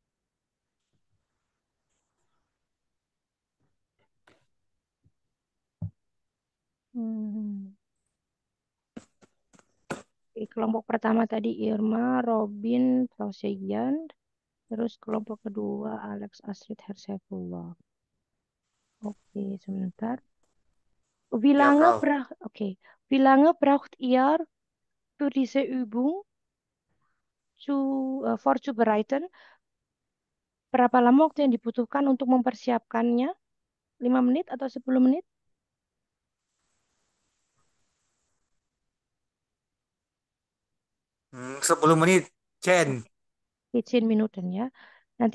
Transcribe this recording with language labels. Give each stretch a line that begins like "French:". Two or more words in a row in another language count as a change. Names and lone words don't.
Indonesian: Hmm. Oke, kelompok pertama tadi Irma, Robin, Prausegian. Terus kelompok kedua Alex, Astrid, Hersaifullah. Oke, sebentar. Ya,
German: Frau. Wie lange braucht ihr für diese Übung vorzubereiten?
Indonesian: Berapa lama waktu yang dibutuhkan untuk mempersiapkannya? 5 menit atau 10 menit? 10 menit, Chen. Oke, 10 Minuten ya. Nanti